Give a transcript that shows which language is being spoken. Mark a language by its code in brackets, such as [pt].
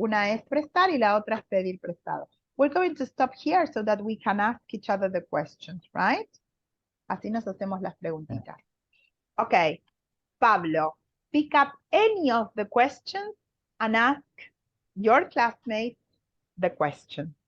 [es] Una es prestar y la otra es pedir prestado. [en] We're going to stop here so that we can ask each other the questions, right? [es] Así nos hacemos las preguntitas. [en] Okay, Pablo, pick up any of the questions and ask your classmates the question.